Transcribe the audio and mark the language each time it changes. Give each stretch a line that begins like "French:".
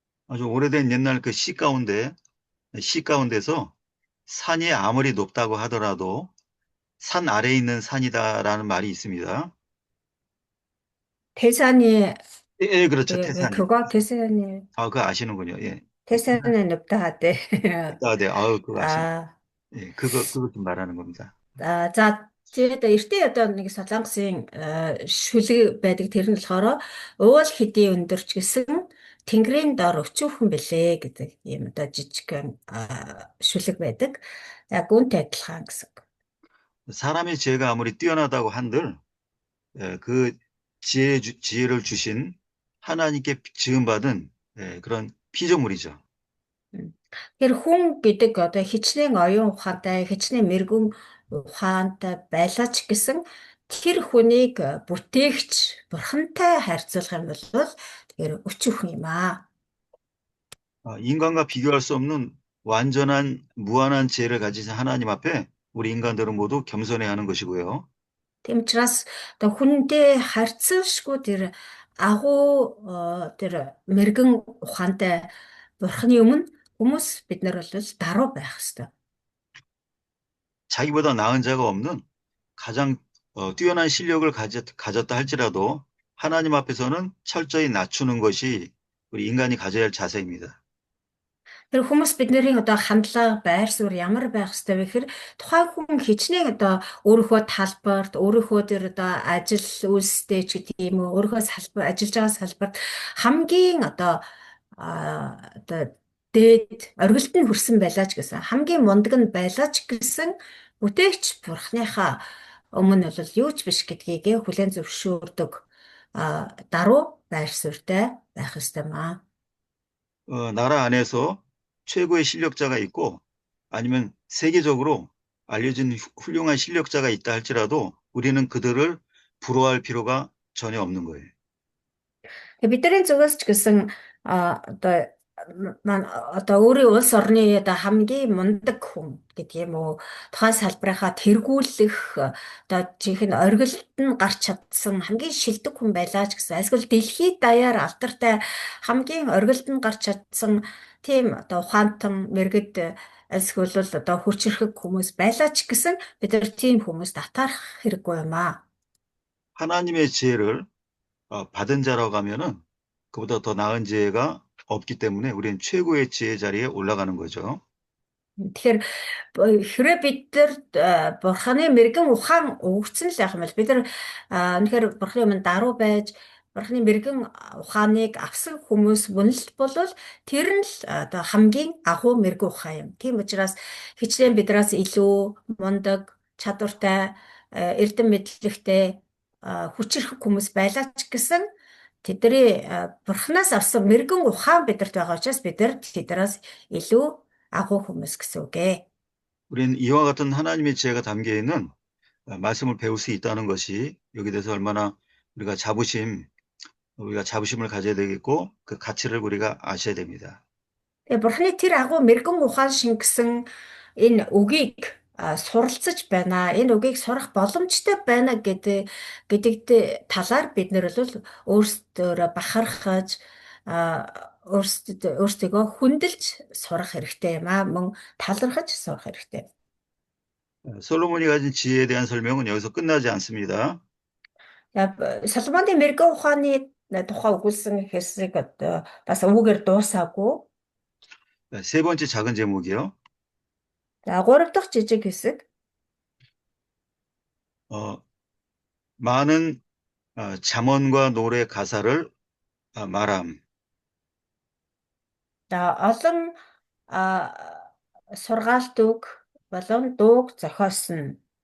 Korean: 아주 오래된 옛날 그 시 가운데서 산이 아무리 높다고 하더라도 산 아래에 있는 산이다라는 말이 있습니다. 태산이 예, 그렇죠. 태산이. 그거 태산이 그거 아시는군요. 예. 태산이 높다 하대. 네. 그거 아시네. 예, 그거 좀 말하는 겁니다.
Mongolian: За тэгээд эртний одоо нэг солонгосын шүлэг байдаг тэр нь болохоор уул хэдийн өндөрч гэсэн тэнгэрийн дор өчүүхэн бэлээ гэдэг юм одоо жижиг шүлэг байдаг. Яг үүнтэй адилхан гэсэн.
Korean: 사람의 지혜가 아무리 뛰어나다고 한들 그 지혜를 주신 하나님께 지음받은 그런 피조물이죠.
Mongolian: Тэгэхээр хүн гэдэг одоо хичнээн оюун ухаантай, хичнээн мэрэгэн ухаантай байлаа ч гэсэн тэр хүнийг бүтээгч бурхантай харьцуулах юм бол тэгэхээр өчүүхэн юм аа.
Korean: 인간과 비교할 수 없는 완전한 무한한 지혜를 가지신 하나님 앞에 우리 인간들은 모두 겸손해야 하는 것이고요.
Mongolian: Тийм учраас одоо хүнтэй харьцуулшгүй тэр агуу тэр мэрэгэн ухаантай бурхны өмнө хүмүүс бид нар бол даруй байх ёстой.
Korean: 자기보다 나은 자가 없는 가장 뛰어난 실력을 가졌다 할지라도 하나님 앞에서는 철저히 낮추는 것이 우리 인간이 가져야 할 자세입니다.
Mongolian: Тэр хүмүүс бидний одоо хандлага, байр суурь ямар байх ёстой вэ гэхээр тухайн хүн хичнээн одоо өөрийнхөө талбарт, өөрийнхөө тэр одоо ажил үйлстэй ч гэдэг юм уу, өөрийнхөө салбар, ажиллаж байгаа салбарт хамгийн одоо дээд оргилд нь хүрсэн байлаа ч гэсэн, хамгийн мундаг нь байлаа ч гэсэн бүтээгч бурхныхаа өмнө бол юу ч биш гэдгийг хүлээн зөвшөөрдөг даруй байр суурьтай байх ёстой маа.
Korean: 나라 안에서 최고의 실력자가 있고 아니면 세계적으로 알려진 훌륭한 실력자가 있다 할지라도 우리는 그들을 부러워할 필요가 전혀 없는 거예요.
Mongolian: Тэгээ бидний зүгээс ч гэсэн одоо одоо өөрийн улс орны одоо хамгийн мундаг хүн гэдэг юм уу тухайн салбарынхаа тэргүүлэх одоо жинхэнэ оргилд нь гарч чадсан хамгийн шилдэг хүн байлаа ч гэсэн эсвэл дэлхийд даяар алдартай хамгийн оргилд нь гарч чадсан тийм одоо ухаантан мэрэгд эсвэл одоо хүчрхэг хүмүүс байлаа ч гэсэн бид нар тийм хүмүүст атаарах хэрэггүй юм аа.
Korean: 하나님의 지혜를 받은 자라고 하면은 그보다 더 나은 지혜가 없기 때문에 우리는 최고의 지혜 자리에 올라가는 거죠.
Mongolian: Тэгэхээр хэрэг бид нар бурханы мэрэгэн ухаан өгсөн л байх юм бол бид нар үнэхээр бурханы өмнө даруй байж бурханы мэрэгэн ухааныг авсан хүмүүс мөн л болвол тэр нь л одоо хамгийн агуу мэрэгэн ухаан юм. Тийм учраас хичнээн бидраас илүү мундаг, чадвартай, эрдэм мэдлэгтэй хүчирхэг хүмүүс байлаа ч гэсэн тэдний бурханаас авсан мэрэгэн ухаан бидэрт байгаа учраас бид нар тэднээс илүү агуу хүмүүс гэсэн үг ээ.
Korean: 우리는 이와 같은 하나님의 지혜가 담겨 있는 말씀을 배울 수 있다는 것이 여기 대해서 얼마나 우리가 자부심을 가져야 되겠고 그 가치를 우리가 아셔야 됩니다.
Mongolian: Тэгээ бурхны тэр агуу мэрэгэн ухаан шингэсэн энэ үгийг суралцаж байна. Энэ үгийг сурах боломжтой байна гэдэгт талаар бид нэр бол өөрсдөө бахархаж өөрсдөө хүндэлж сурах хэрэгтэй юм аа. Мөн талархаж сурах хэрэгтэй.
Korean: 솔로몬이 가진 지혜에 대한 설명은 여기서 끝나지 않습니다.
Mongolian: Соломоны мэрэгэн ухааны тухай өгүүлсэн хэсэг одоо бас үүгээр дуусаагүй.
Korean: 세 번째 작은 제목이요.
Mongolian: За 3 дахь жижиг хэсэг.
Korean: 많은 잠언과 노래 가사를 말함.
Mongolian: За олон сургаалт үг болон дууг зохиосон.